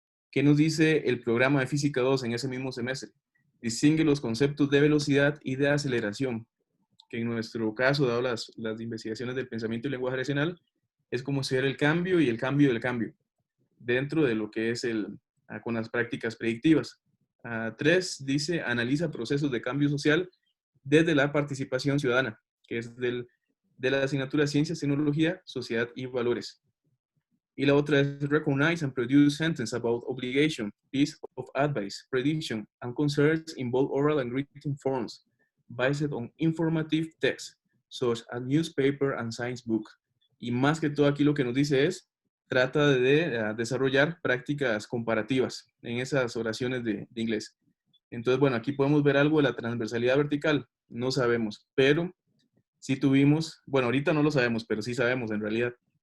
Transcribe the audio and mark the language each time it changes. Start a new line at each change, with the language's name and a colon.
Spanish: ¿Qué nos dice el programa de física 2 en ese mismo semestre? Distingue los conceptos de velocidad y de aceleración, que en nuestro caso, dado las investigaciones del pensamiento y lenguaje racional, es como ser el cambio y el cambio del cambio, dentro de lo que es con las prácticas predictivas. 3 dice, analiza procesos de cambio social desde la participación ciudadana, que es de la asignatura Ciencias, Tecnología, Sociedad y Valores. Y la otra es
English: recognize and produce sentence about obligation, piece of advice, prediction, and concerns in both oral and written forms, based on informative text, such as newspaper and science book.
Spanish: Y más que todo aquí lo que nos dice es, trata de desarrollar prácticas comparativas en esas oraciones de inglés. Entonces, bueno, aquí podemos ver algo de la transversalidad vertical. No sabemos, pero sí tuvimos, bueno, ahorita no lo sabemos, pero sí sabemos en realidad.